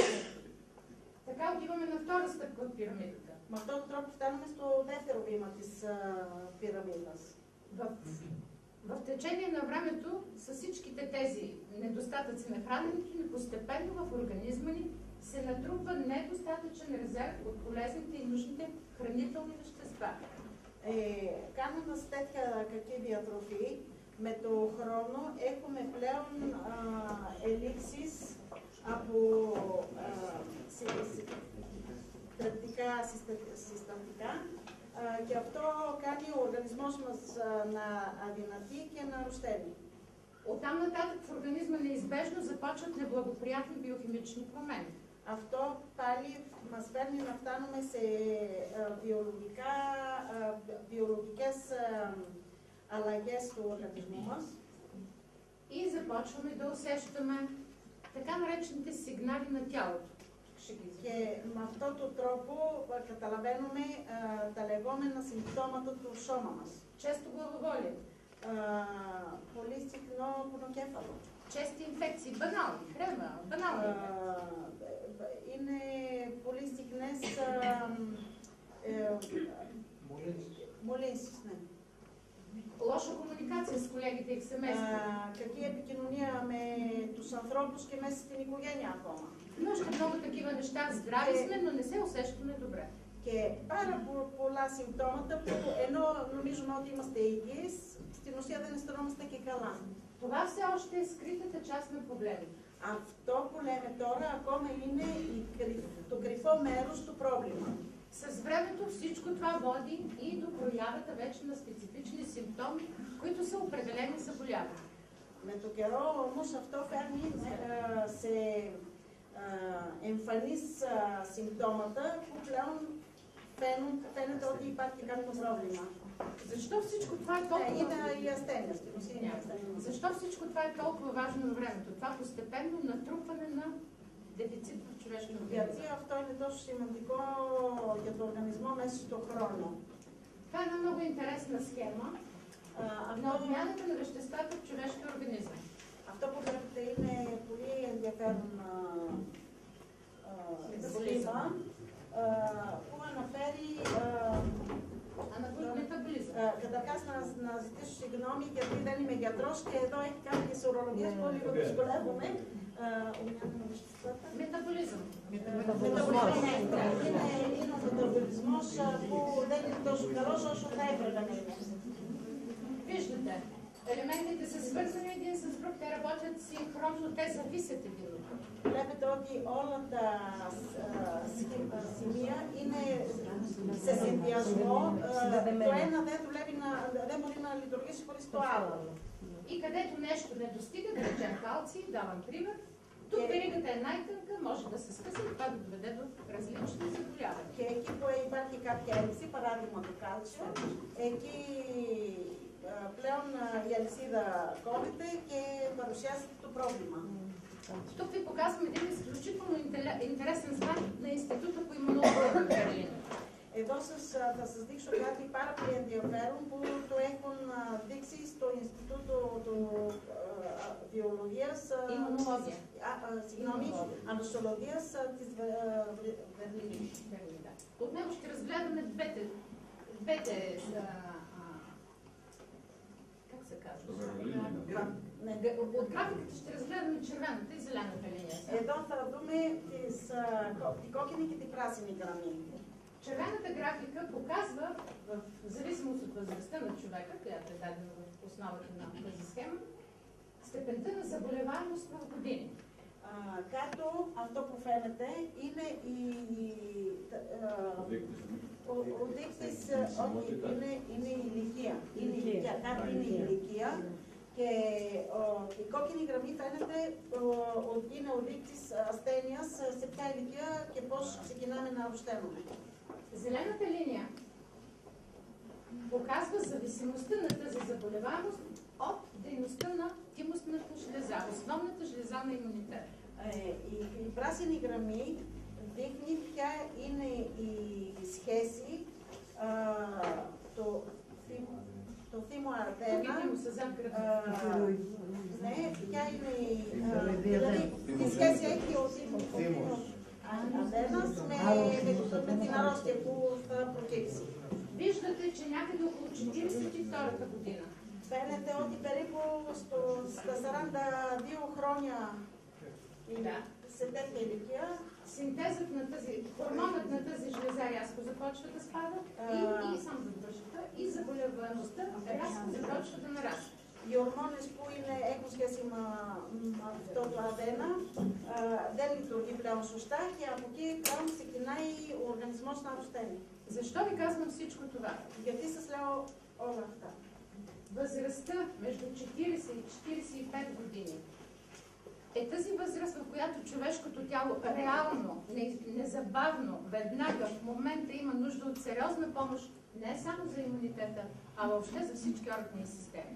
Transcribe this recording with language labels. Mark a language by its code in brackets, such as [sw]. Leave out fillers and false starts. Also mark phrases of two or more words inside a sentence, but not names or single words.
[bg] Така отиваме на втора стъпка от пирамидата. [el] Με αυτόν τον τρόπο φτάνουμε στο δεύτερο βήμα της πυραμίδας. [bg] В течение на времето, с всичките тези недостатъци на храненето ни, постепенно в организма ни се натрупва недостатъчен резерв от полезните и нужните хранителни вещества. [el] Κάνοντας τέτοια κακή διατροφή, με το χρόνο έχουμε πλέον ελλείψεις από θρεπτικά συστατικά και αυτό κάνει ο οργανισμός μας να αδυνατεί και να αρρωσταίνει. [bg] Оттам нататък в организма неизбежно започват неблагоприятни биохимични промени. [el] Αυτό πάλι μας φέρνει να φτάνουμε σε βιολογικές αλλαγές του οργανισμού μας. [bg] И започваме да усещаме така наречените сигнали на тялото. [el] Και με αυτόν τον τρόπο καταλαβαίνουμε τα λεγόμενα συμπτώματα του σώμα μας. [bg] Често главоболие. [el] Πολύ συχνό πονοκέφαλο. [bg] Чести инфекции, банални, хрема, банални. [el] Είναι πολύ συχνές μολύνσεις, ναι. [bg] Лоша комуникация с колегите и в семейството. [el] Κακή επικοινωνία με τους ανθρώπους και μέσα στην οικογένεια ακόμα. [bg] Но още много такива неща. Здрави сме, но не се усещаме добре. [el] Και πάρα πολλά συμπτώματα που ενώ νομίζουμε ότι είμαστε υγιείς, στην ουσία δεν αισθανόμαστε και καλά. [bg] Това все още е скритата част на проблема. [el] Αυτό που λέμε τώρα ακόμα είναι το κρυφό μέρος του πρόβλημα. [bg] С времето всичко това води и до проявата вече на специфични симптоми, които са определени заболявания. [el] Με το καιρό όμως αυτό φέρνει σε εμφανείς συμπτώματα που πλέον φαίνεται ότι υπάρχει κάποιο πρόβλημα. [bg] Защо всичко това е толкова [el] Είναι η ασθένεια στην ουσία. [bg] Защо всичко това е толкова важно във времето? Това постепенно натрупване на дефицит в човешкия [el] Γιατί [bg] организъм. [el] αυτό είναι τόσο σημαντικό για τον οργανισμό μέσα στον χρόνο. [bg] Това е една много интересна схема на обмяната на веществата в човешкия организъм. [el] Αυτό που βλέπετε είναι πολύ ενδιαφέρον σχήμα που αναφέρει [bg] Μεταβολизъм. [el] Καταρχάς να ζητήσω συγγνώμη γιατί δεν είμαι γιατρός και εδώ έχει κάποιες ορολογίες που λίγο δυσκολεύομαι. [bg] Μεταβολизъм. [el] Είναι ο μεταβολισμός που δεν είναι τόσο καλός όσο θα έπρεπε να είναι. [bg] Виждате, елементите са свързани един с друг, те работят синхронно, те зависят един от друг. [el] Βλέπετε ότι όλα τα σημεία είναι σε συνδυασμό. Το ένα δεν μπορεί να λειτουργήσει χωρίς το άλλο. [bg] И където нещо не достига, да речем калций, давам пример, тук веригата е най-тънка, може да се скъса и това да доведе до различни заболявания. [el] Και εκεί που υπάρχει κάποια έλλειψη, παράδειγμα του κάλτσιου, εκεί πλέον η αλυσίδα κόβεται και παρουσιάζεται το πρόβλημα. [bg] Тук ви показвам един изключително интересен знак на Института по имунология в Берлин. [el] Εδώ θα σας δείξω κάτι πάρα πολύ ενδιαφέρον που το έχουν δείξει στο Ινστιτούτο του Βιολογίας, Ανοσολογίας της Берлин. [bg] От него ще разгледаме двете как се казва? От графиката ще разгледаме червената и зелената линия. [el] Εδώ θα дούμε τη кокини και την πράσινη γραμμή. [bg] Червената графика показва, в зависимост от възрастта на човека, която е дадена в основата на тази схема, степента на заболеваемост в години. [el] Κάτω αυτό που φαίνεται είναι ο δείκτης, όχι, είναι η ηλικία. Κάτω είναι η ηλικία και η κόκκινη γραμμή φαίνεται ότι είναι ο δείκτης ασθένειας σε ποια ηλικία και πώς ξεκινάμε να αρρωσταίνουμε. [bg] Зелената линия показва зависимостта на тази заболеваемост от дейността на тимусната жлеза, основната жлеза на имунитета. [el] Η πράσινη γραμμή δείχνει ποια είναι η σχέση το θύμο αρδένα, ναι, ποια είναι η σχέση έχει ο θύμος αρδένας με την αρρώστια που θα προκύψει. [bg] Виждате, че някъде около 42-та година. [el] Φαίνεται ότι περίπου στα 42 χρόνια σε τέτοια ηλικία [bg] синтезът на тази, хормонът на тази жлеза рязко започва да спада и само за вършата, и заболеваемостта рязко започва да нараства. [el] Οι ορμόνες που έχουν σχέση με αυτό το αδένα δεν λειτουργεί πλέον σωστά και από εκεί πλέον ξεκινάει ο οργανισμός να αρρωσταίνει. [bg] Защо ви казвам всичко това? [el] Γιατί σας λέω όλα αυτά? [bg] Възрастта между 40 и 45 години е тази възраст, в която човешкото тяло реално, незабавно, веднага, в момента има нужда от сериозна помощ, не само за имунитета, а въобще за всички органи и системи.